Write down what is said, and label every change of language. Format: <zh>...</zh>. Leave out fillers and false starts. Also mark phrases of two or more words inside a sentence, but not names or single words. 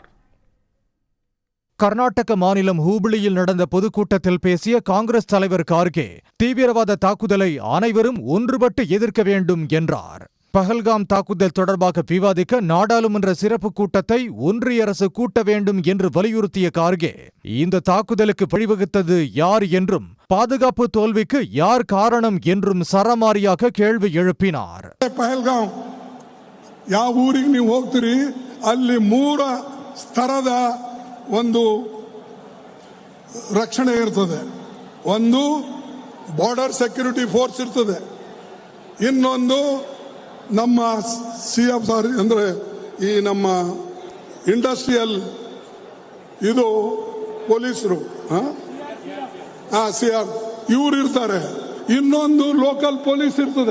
<ta>கர்நாடக மாநிலம் ஹூப்ளியில் நடந்த பொதுக்கூட்டத்தில் பேசிய காங்கிரஸ் தலைவர் கார்கே தீவிரவாத தாக்குதலை அனைவரும் ஒன்றுபட்டு எதிர்க்க வேண்டும் என்றார். பஹல்காம் தாக்குதல் தொடர்பாக விவாதிக்க நாடாளுமன்ற சிறப்பு கூட்டத்தை ஒன்றிய அரசு கூட்ட வேண்டும் என்று வலியுறுத்திய கார்கே இந்த தாக்குதலுக்கு வழிவகுத்தது யார் என்றும் பாதுகாப்பு தோல்விக்கு யார் காரணம் என்றும் சரமாரியாக கேள்வி எழுப்பினார்.</ta> <kn>ಪಹಲ್ಗಾಮ್ ಯಾವ ಊರಿಗೆ ನೀವು ಹೋಗ್ತೀರಿ ಅಲ್ಲಿ 3 ಸ್ತರದ ಒಂದು ರಕ್ಷಣೆ ಇರ್ತದೆ. ಒಂದು</kn> <en>border security force</en> <kn>ಇರ್ತದೆ, ಇನ್ನೊಂದು ನಮ್ಮ CFR ಅಂದ್ರೆ ಈ ನಮ್ಮ ಇಂಡಸ್ಟ್ರಿಯಲ್ ಇದು ಪೊಲೀಸರು CR ಇವ್ರು ಇರ್ತಾರೆ, ಇನ್ನೊಂದು</kn> <en>local police</en> <kn>ಇರ್ತದೆ.</kn>